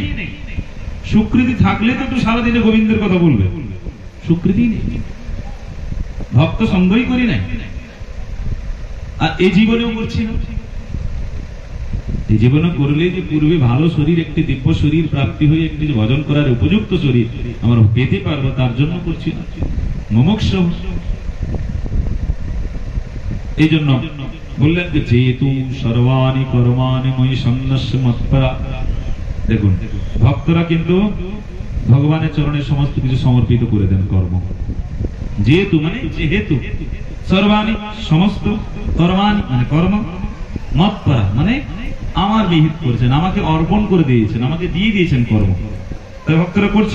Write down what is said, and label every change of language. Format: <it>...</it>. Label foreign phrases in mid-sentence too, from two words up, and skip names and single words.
<bn>স্বীকৃতি থাকলে তো একটু সারাদিনে গোবিন্দের কথা বলবে, স্বীকৃতি নেই, ভক্ত সঙ্গই করি নাই, আর এই জীবনেও করছি না। এই জীবনে করলে যে পূর্বে ভালো শরীর, একটি দিব্য শরীর প্রাপ্তি হয়ে একটি ভজন করার উপযুক্ত শরীর আমরা পেতে পারবো, তার জন্য করছি না, মুমুক্ষু। এই জন্য বললেন যে যেহেতু</bn> <sa>সর্বাণি কর্মাণি ময়ি সংন্যস্য মৎপরা।</sa> <bn>দেখুন ভক্তরা কিন্তু ভগবানের চরণে সমস্ত কিছু সমর্পিত করে দেন কর্ম। যেহেতু মানে যেহেতু, সর্বাণি সমস্ত, কর্মাণি মানে কর্ম, মৎপরা মানে আমার বিহিত করেছেন, আমাকে অর্পণ করে দিয়েছেন, আমাকে দিয়ে দিয়েছেন কর্ম, তাই ভক্তরা করছেন।</bn>